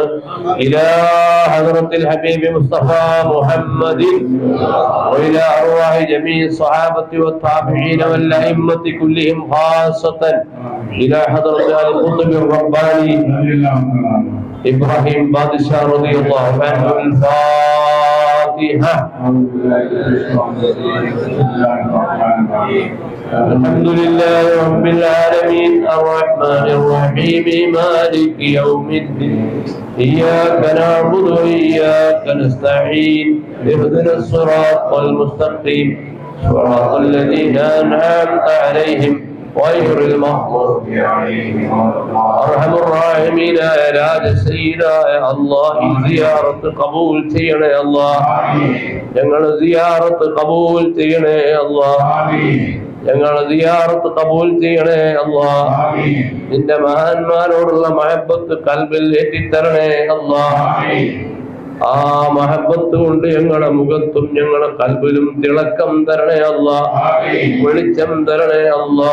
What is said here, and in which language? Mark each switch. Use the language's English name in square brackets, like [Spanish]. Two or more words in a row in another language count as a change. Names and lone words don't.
[Arabic] إلى حضرة الحبيب المصطفى محمد وإلى أرواح جميع الصحابة والتابعين والأئمة كلهم خاصة إلى حضرة القطب الرباني إبراهيم بادشاه رضي الله عنه. الحمد لله رب العالمين الرحمن الرحيم مالك يوم الدين إياك نعبد وإياك نستعين اهدنا الصراط المستقيم صراط الذين أنعمت عليهم غير المغضوب عليهم. أرحم الراحمين يا راج سيدا يا الله زيارة قبول [Malayalam] ചെയ്യണേ അല്ലാഹ്. ഞങ്ങളുടെ സിയാറത്ത് കബൂൽ ചെയ്യണേ അല്ലാഹ്. ഞങ്ങളുടെ സിയാറത്ത് കബൂൽ ചെയ്യണേ അല്ലാഹ്. നിന്റെ മഹാന്മാരോടുള്ള മഹബത്ത് ഖൽബിൽ ഏറ്റിത്തരണേ അല്ലാഹ്. ആ മഹബത്ത് കൊണ്ട് ഞങ്ങളുടെ മുഖത്തും ഞങ്ങളുടെ കൽബിലും തിളക്കം തരണേ അല്ലാ, വെളിച്ചം തരണേ അല്ലാ.